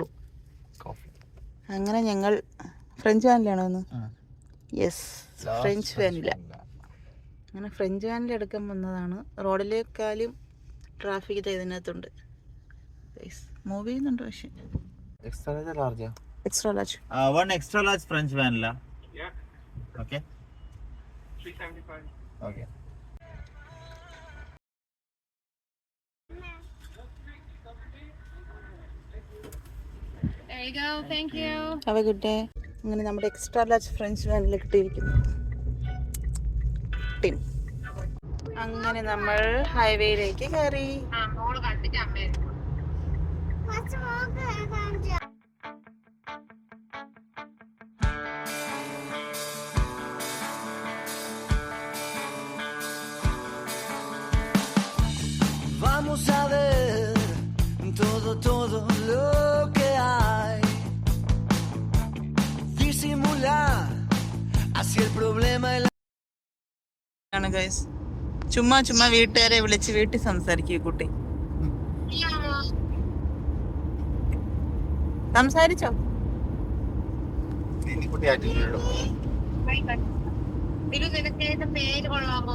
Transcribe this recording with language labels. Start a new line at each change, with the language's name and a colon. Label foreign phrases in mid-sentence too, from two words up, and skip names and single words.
Malayalam: അങ്ങനെ ഞങ്ങൾ ഫ്രഞ്ച് വാനിലാണോ ഒന്ന്?
English: yes, French vanilla.
Malayalam: അങ്ങനെ ഫ്രഞ്ച് വാനിൽ എടുക്കാൻ വന്നതാണ്. റോഡിലേക്കാളും ട്രാഫിക് ഇതിനകത്തുണ്ട്. മൂവ് ചെയ്യുന്നുണ്ട്. പക്ഷെ
English: extra large. One extra large French vanilla. Yeah. Okay. 375. Okay. There you go. Thank you. Have a good day.
Malayalam: അങ്ങനെ നമ്മുടെ
English: extra large
Malayalam: ഫ്രഞ്ച് വാനിൽ കിട്ടിയിരിക്കുന്നു. ടിം. അങ്ങനെ നമ്മൾ ഹൈവേയിലേക്ക് കയറി.
Spanish: Vamos a ver todo lo que hay. Disimular así el problema
Malayalam: ആണ് ഗൈസ്. ചുമ്മാ വീട്ടുകാരെ വിളിച്ച് വീട്ടിൽ സംസാരിക്കുക. കുട്ടി സംസാരിച്ചോ? പേര് കൊള്ളാമോ?